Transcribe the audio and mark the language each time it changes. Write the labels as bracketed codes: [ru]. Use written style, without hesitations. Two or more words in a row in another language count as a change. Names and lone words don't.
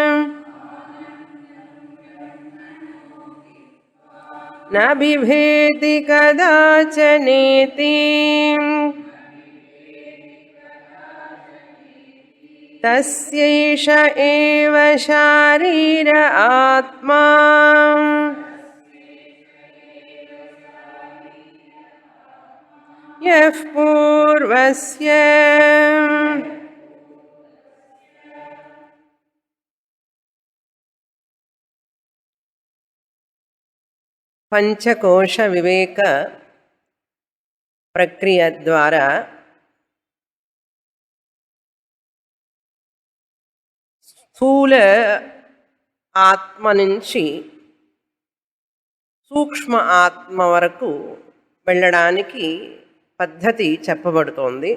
[sa] न बिभेति कदाचनेति तस्यैष एव शारीर आत्मा यः पूर्वस्य [te] పంచకోశ వివేక ప్రక్రియ ద్వారా స్థూల ఆత్మ నుంచి సూక్ష్మ ఆత్మ వరకు వెళ్ళడానికి పద్ధతి చెప్పబడుతోంది.